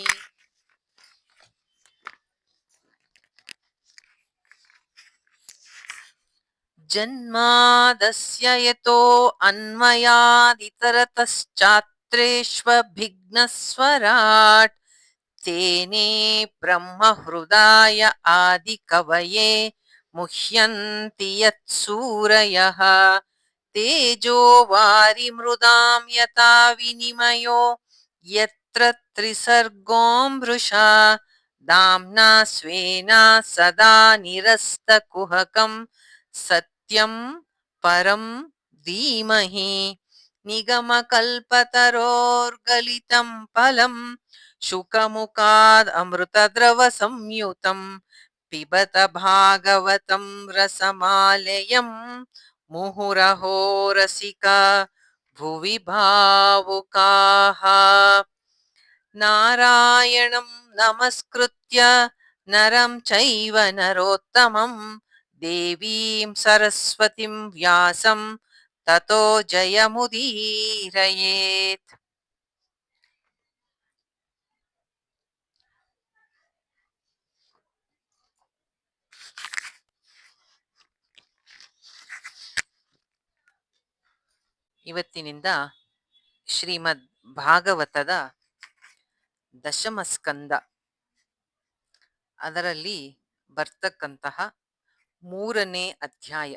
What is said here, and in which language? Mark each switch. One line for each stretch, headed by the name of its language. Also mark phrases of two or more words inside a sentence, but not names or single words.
Sanskrit: जन्मादस्य यतो अन्वयादितरतश्चात्रेष्वभिघ्नस्वराट् तेने ब्रह्महृदाय आदिकवये मुह्यन्ति यत्सूरयः. तेजो वारिमृदां यथा विनिमयो यत्र त्रिसर्गो मृषा दाम्ना स्वेन सदा निरस्तकुहकं सत्यं परं धीमहि. निगमकल्पतरोर्गलितं फलं शुकमुखाद् अमृतद्रव संयुतं पिबत भागवतं रसमालयं मुहुरहो रसिका भुवि भावुकाः. नारायणं नमस्कृत्य नरं चैव नरोत्तमं देवीं सरस्वतिं व्यासं ततो जयमुदीरयेत्.
Kannada: ಇವತ್ತಿನಿಂದ ಶ್ರೀಮದ್ ಭಾಗವತದ ದಶಮಸ್ಕಂದ ಅದರಲ್ಲಿ ಬರ್ತಕ್ಕಂತಹ 3ನೇ ಅಧ್ಯಾಯ.